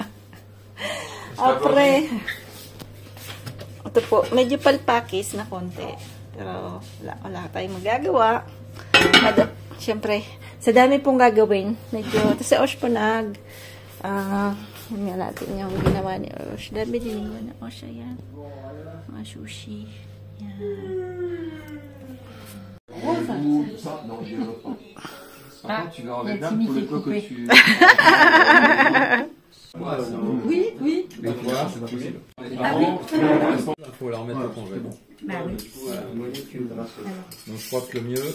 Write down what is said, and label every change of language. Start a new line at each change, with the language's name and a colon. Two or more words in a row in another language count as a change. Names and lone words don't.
Filipino: Apre, ito po, medyo palpakis na konti. Pero wala tayong magagawa. Siyempre, sa dami pong gagawin, medyo, ito si Osh po yun nga natin yung ginawa ni Osh. Dami din yung na Osh, ayan. Mga sushi. Yan.
French: Tu vas enlever là pour le peu que tu... Oui, oui. Mais voilà, c'est pas possible. Il faut la remettre au congèle. Bah oui. Donc je crois que le mieux,